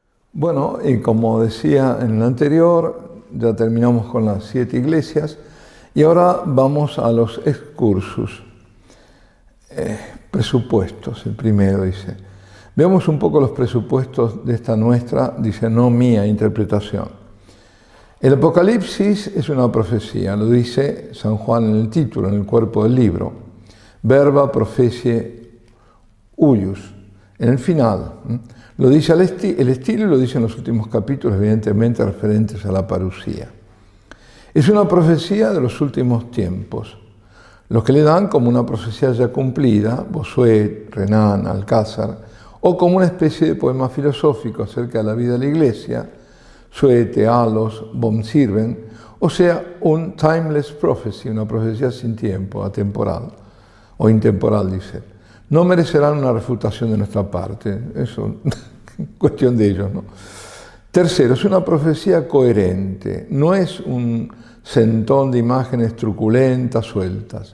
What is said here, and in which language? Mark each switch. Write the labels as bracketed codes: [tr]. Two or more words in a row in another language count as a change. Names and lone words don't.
[es] Bueno, y como decía en el anterior, ya terminamos con las 7 iglesias y ahora vamos a los excursus. Presupuestos, el primero dice. Veamos un poco los presupuestos de esta nuestra, dice, no mía, interpretación. El Apocalipsis es una profecía, lo dice San Juan en el título, en el cuerpo del libro. [la] Verba profecie huius, [es] en el final. Lo dice el estilo y lo dice en los últimos capítulos, evidentemente referentes a la parusía. Es una profecía de los últimos tiempos, los que le dan como una profecía ya cumplida, Bossuet, Renan, Alcázar, o como una especie de poema filosófico acerca de la vida de la Iglesia, Suete, Alos, Bomsirven, o sea, un [en] timeless prophecy, [es] una profecía sin tiempo, atemporal o intemporal, dice. No merecerán una refutación de nuestra parte, eso es cuestión de ellos, ¿no? Tercero, es una profecía coherente, no es un centón de imágenes truculentas, sueltas.